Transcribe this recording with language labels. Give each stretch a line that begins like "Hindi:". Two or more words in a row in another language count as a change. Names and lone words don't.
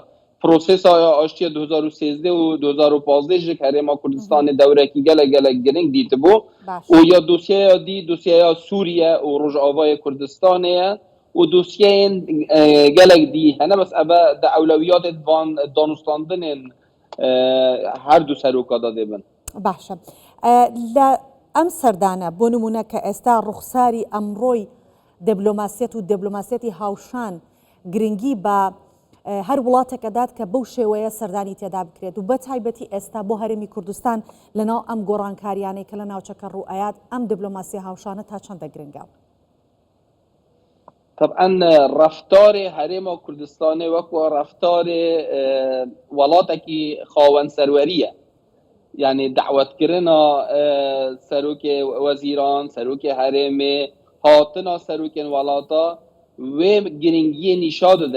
Kurdish: Prosêsa aştiya 2013 û 2015 ji Herêma Kurdistanê dewrekî gelek giring dîtibû û ya dosyeya dî dosyeya Sûriye û Rojavayê Kurdistanê ye û dosyeyên gelek dî hene bes ev di ewlewiyatê van danûstandinên her du seroka da dibin.
Central Kurdish: باشە. لە ئەم سەردانە بۆ نمونە کە ئێستا ڕوخساری ئەمڕۆی دیبلۆماسیەت و دیبلۆماسیەتی هاوشان گرنگی بە هەر وڵاتێکە دات کە بەو شێوەیە سەردانی تێدا بکرێت و بە تایبەتی ئێستا بۆ هەرێمی کوردستان لەناو ئەم گۆڕانکاریانەی کە لە ناوچەکە ڕوئایات ئەم دیبلۆماسی هاوشانە تا چەندە گرنگە؟
Kurdish: طبعا رفتار Herêma Kurdistanê wekû reftarê welatekî xawen serweriye. Yani dawetkirina serokê wezîran, serokê herêmê, hatina serokên welata wê giringiyê nîşa didin.